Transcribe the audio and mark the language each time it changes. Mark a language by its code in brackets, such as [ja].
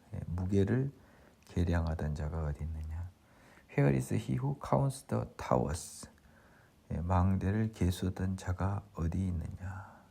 [ko] 무게를 계량하던 자가 어디 있느냐? [en] Where is he who counts the towers? [ko] 망대를 계수하던 자가 어디 있느냐?